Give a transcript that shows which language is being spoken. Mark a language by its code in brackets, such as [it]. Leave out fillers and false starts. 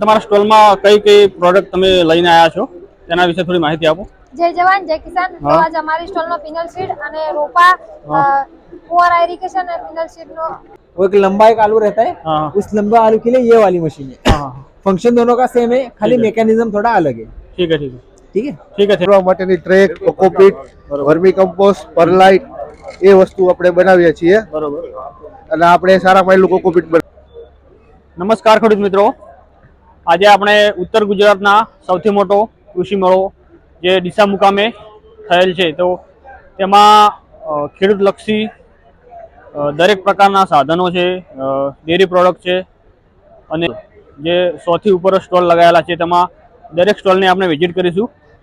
[gu] તમારા સ્ટોલમાં કઈ કઈ પ્રોડક્ટ તમે લઈને આવ્યા છો તેના વિશે થોડી માહિતી આપો। [hi] जय जवान जय किसान। तो आज हमारी स्टॉल में पिनल सीड અને रोपा फुआरा इरिगेशन और पिनल सीड नो वो एक लंबा एक आलू रहता है, उस लंबा आलू के लिए ये वाली मशीन है। फंक्शन दोनों का सेम है, खाली मैकेनिज्म थोड़ा अलग है। ठीक है ठीक है ठीक है ठीक है। [gu] માટેની track, cocopeat, vermi compost, pearlite એ વસ્તુ આપણે બનાવીએ છીએ। બરોબર। અને આપણે સારા માયલું કોકોપીટ નમસ્કાર ખેડૂત મિત્રો, આજે આપણે ઉત્તર ગુજરાતના સૌથી મોટો કૃષિ મેળો જે ડીસા મુકામે થયેલ છે, તો તેમાં ખેડૂતલક્ષી દરેક પ્રકારના સાધનો છે, ડેરી પ્રોડક્ટ છે અને જે 100 થી ઉપર સ્ટોલ લગાવેલા છે તેમાં દરેક સ્ટોલને આપણે વિઝિટ કરીશું।